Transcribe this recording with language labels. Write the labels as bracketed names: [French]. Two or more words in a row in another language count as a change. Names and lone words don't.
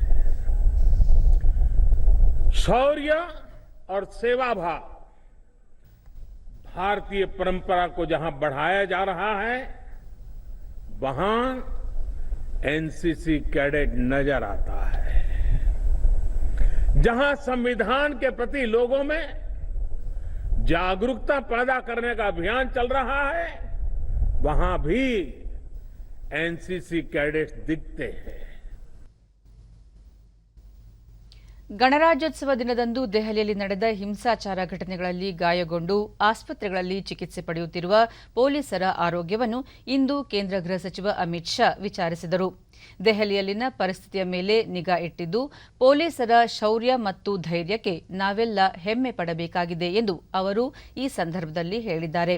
[Hindi] शौर्य और सेवा भाव भारतीय परंपरा को जहां बढ़ाया जा रहा है वहां एनसीसी कैडेट नजर आता है. जहां संविधान के प्रति लोगों में जागरूकता पैदा करने का अभियान चल रहा है, वहां भी एनसीसी कैडेट्स दिखते हैं। [Kannada] ಗಣರಾಜ್ಯೋತ್ಸವ ದಿನದಂದು ದೆಹಲಿಯಲ್ಲಿ ನಡೆದ ಹಿಂಸಾಚಾರ ಘಟನೆಗಳಲ್ಲಿ ಗಾಯಗೊಂಡು ಆಸ್ಪತ್ರೆಗಳಲ್ಲಿ ಚಿಕಿತ್ಸೆ ಪಡೆಯುತ್ತಿರುವ ಪೊಲೀಸರ ಆರೋಗ್ಯವನ್ನು ಇಂದು ಕೇಂದ್ರ ಗೃಹ ಸಚಿವ ಅಮಿತ್ ಶಾ ವಿಚಾರಿಸಿದರು. ದೆಹಲಿಯಲ್ಲಿನ ಪರಿಸ್ಥಿತಿಯ ಮೇಲೆ ನಿಗಾ ಇಟ್ಟಿದ್ದು ಪೊಲೀಸರ ಶೌರ್ಯ ಮತ್ತು ಧೈರ್ಯಕ್ಕೆ ನಾವೆಲ್ಲ ಹೆಮ್ಮೆ ಪಡಬೇಕಾಗಿದೆ ಎಂದು ಅವರು ಈ ಸಂದರ್ಭದಲ್ಲಿ ಹೇಳಿದ್ದಾರೆ.